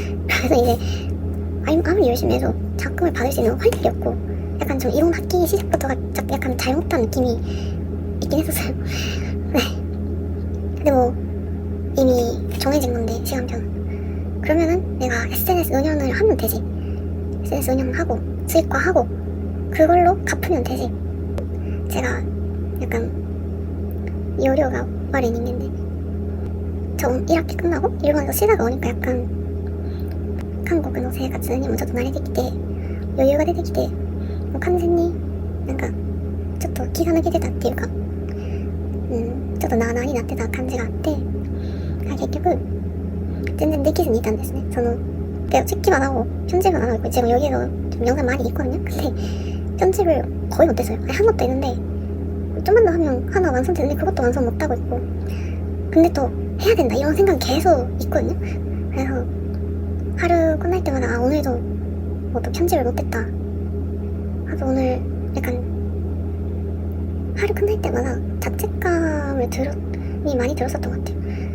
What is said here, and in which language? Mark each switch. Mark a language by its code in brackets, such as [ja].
[ko] 그래서 이제 아무리 열심히 해도 장학금을 받을 수 있는 확률이 없고 약간 좀 이번 학기 시작부터가 약간 잘못한 느낌이 있긴 했었어요. 네. 근데 뭐 이미 정해진 건데 시간표는 그러면은 내가 SNS 운영을 하면 되지. SNS 운영하고 수익화하고 그걸로 갚으면 되지. 제가 약간 요료가 빠른 인간인데 좀 1학기 끝나고 일본에서 쉬다가 오니까 약간 한국의 [ja] 生活にもちょっと慣れてきて余裕が出てきてもう完全になんかちょっと気が抜けてたっていうかちょっとなあなあになってた感じがあって結局全然できずにいたんですね. [ko] 책기만 하고 편집은 안 하고 있고 지금 여기에서 좀 영상 많이 있거든요. 근데 편집을 거의 못했어요. 한 것도 있는데 좀만 더 하면 하나 완성되는데 그것도 완성 못하고 있고 근데 또 해야 된다 이런 생각이 계속 있거든요. 그래서 하루 끝날 때마다 오늘도 뭐 또 편집을 못했다 하도 오늘 약간 하루 끝날 때마다 자책감을 많이 들었었던 것 같아요.